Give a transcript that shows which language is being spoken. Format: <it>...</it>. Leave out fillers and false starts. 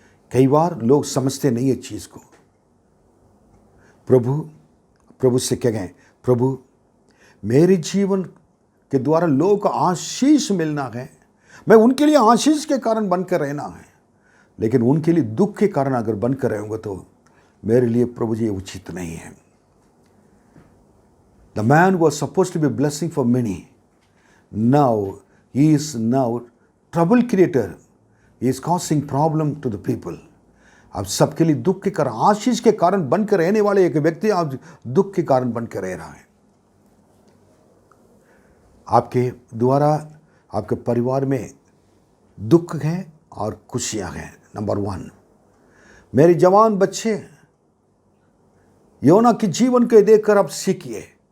<hi>कई बार लोग समझते नहीं है चीज को। प्रभु से क्या कहें, प्रभु मेरे जीवन के द्वारा लोगों को आशीष मिलना है, मैं उनके लिए आशीष के कारण बनकर रहना है, लेकिन उनके लिए दुख के कारण अगर बनकर रहूंगा तो मेरे लिए प्रभु जी उचित नहीं है।</hi> <en>The man was supposed to be blessing for many. Now he is now trouble creator. He is causing problem to the people.</en> <hi>अब सबके लिए दुख के कारण, आशीष के कारण बनकर रहने वाले एक व्यक्ति आज दुख के कारण बनकर रह रहा है। आपके द्वारा आपके परिवार में दुख है और खुशियां हैं। नंबर 1, मेरे जवान बच्चे, योना के जीवन को देखकर आप सीखिए।</hi>